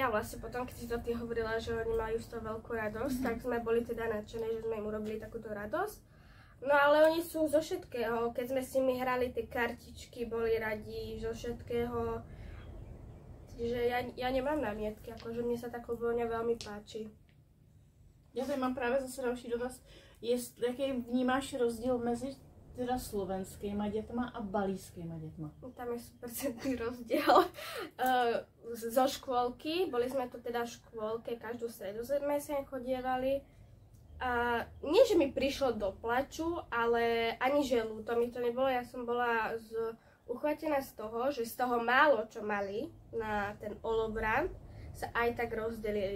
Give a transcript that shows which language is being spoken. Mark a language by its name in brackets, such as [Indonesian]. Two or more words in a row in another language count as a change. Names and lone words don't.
[Slovak] A vlastne potom, keď si to ty hovorila, že oni majú z toho veľkú radosť, tak sme boli teda nadšené, že sme im urobili takúto radosť. No ale oni sú zo všetkého, keď sme s nimi hrali tie kartičky, boli radi zo všetkého. Čiže ja nemám námietky, akože mne sa tá klubovňa veľmi páči. [Czech] Já tady mám právě zase další dotaz. Jaký vnímáš rozdíl mezi teda slovenskýma dětma a balískýma dětma? [Slovak] Tam je 100% rozdiel. Zo škôlky, boli sme tu teda v škôlke, každú stredu sme sem chodievali. A nie, že mi prišlo do plaču, ale ani že ľúto mi to nebolo. Ja som bola uchvatená z toho, že z toho málo, čo mali na ten olobrant, sa aj tak rozdelili.